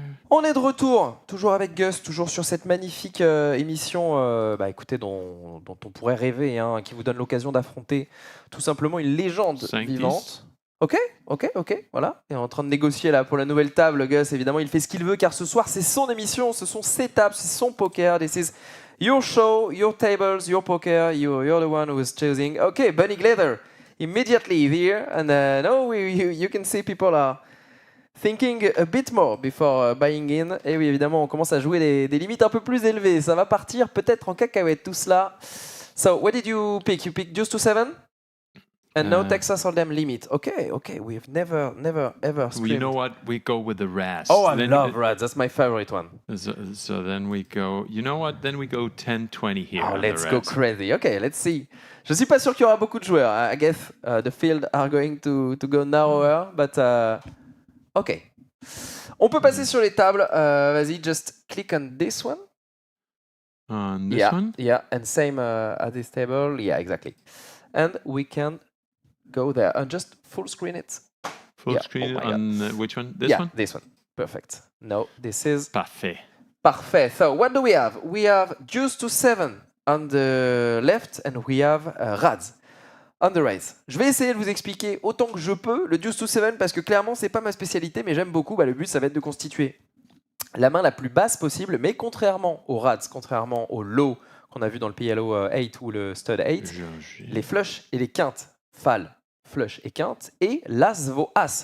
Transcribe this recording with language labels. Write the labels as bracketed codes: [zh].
[fr] On est de retour, toujours avec Gus, toujours sur cette magnifique émission écoutez, dont on pourrait rêver, hein, qui vous donne l'occasion d'affronter tout simplement une légende vivante. Ok, voilà. Et on est en train de négocier là pour la nouvelle table, Gus. Évidemment, il fait ce qu'il veut car ce soir, c'est son émission, ce sont ses tables, c'est son poker. [en] This is your show, your tables, your poker. You're the one who is choosing. Okay, Bunny Glitter, immediately here. And you can see people are thinking a bit more before buying in. Et oui, évidemment, on commence à jouer des limites un peu plus élevées. Ça va partir peut-être en cacahuète tout cela. So, what did you pick? You picked just to 7? And no Texas Hold'em limit. Okay. We've never ever screamed. You know what? We go with the Razz. Oh, I love Razz. That's my favorite one. So then we go. You know what? Then we go 10-20 here. Oh, let's go crazy. Okay, let's see. [fr] Je suis pas sûr qu'il y aura beaucoup de joueurs. [en] I guess the field are going to go narrower, but okay. [fr] On peut passer sur les tables. Vas-y, [en] just click on this one. On this one? Yeah, and same at this table. Yeah, exactly. And we can go there and just full screen it. Full screen on which one? This one? Yeah, this one. Perfect. No, this is... [fr] Parfait. Parfait. [en] So what do we have? We have Juice to 7 on the left and we have Razz on the right. [fr] Je vais essayer de vous expliquer autant que je peux le Juice to 7 parce que clairement, c'est pas ma spécialité, mais j'aime beaucoup. Le but, ça va être de constituer la main la plus basse possible, mais contrairement au Razz, contrairement au low qu'on a vu dans le PLO 8 ou le stud 8, les flushs et les quintes, fall, flush et quinte, et l'as vaut as.